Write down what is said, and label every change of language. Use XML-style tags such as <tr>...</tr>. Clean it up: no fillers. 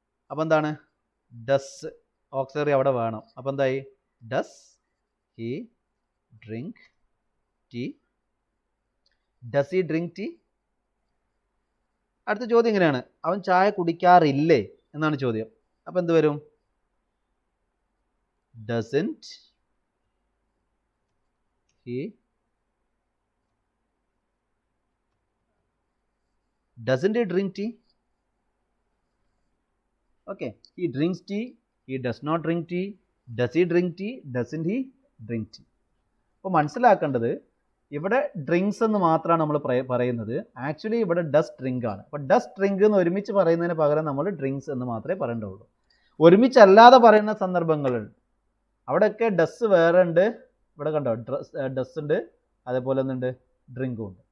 <ml>അപ്പോൾ എന്താണ് does, auxiliary അവിടെ വേണം. അപ്പോൾ എന്തായി</ml> <en>does he drink tea,</en> <ml>does he drink tea. അടുത്ത ചോദ്യം ഇങ്ങനെയാണ്, അവൻ ചായ കുടിക്കാറില്ലേ എന്നാണ് ചോദ്യം. അപ്പോൾ എന്ത് വരും?</ml> <en>Doesn't he doesn't he drink tea? Okay, he drinks tea, he does not drink tea, does he drink tea, doesn't he drink tea.</en> <ml>അപ്പോൾ മനസ്സിലാക്കേണ്ടത് ഇവിടെ ഡ്രിങ്ക്സ് എന്ന് മാത്രമാണ് നമ്മൾ പറയുന്നത്. ആക്ച്വലി ഇവിടെ ഡസ് ഡ്രിങ്ക് ആണ്. അപ്പോൾ ഡസ് ഡ്രിങ്ക് എന്ന് ഒരുമിച്ച് പറയുന്നതിന് പകരം നമ്മൾ ഡ്രിങ്ക്സ് എന്ന് മാത്രമേ പറയേണ്ടതുള്ളൂ. ഒരുമിച്ചല്ലാതെ പറയുന്ന സന്ദർഭങ്ങളിൽ അവിടെയൊക്കെ ഡസ് വേറെ ഉണ്ട്. ഇവിടെ കണ്ടോ ഡസ് ഉണ്ട്, അതേപോലെ ഒന്നുണ്ട് ഡ്രിങ്കും ഉണ്ട്.</ml>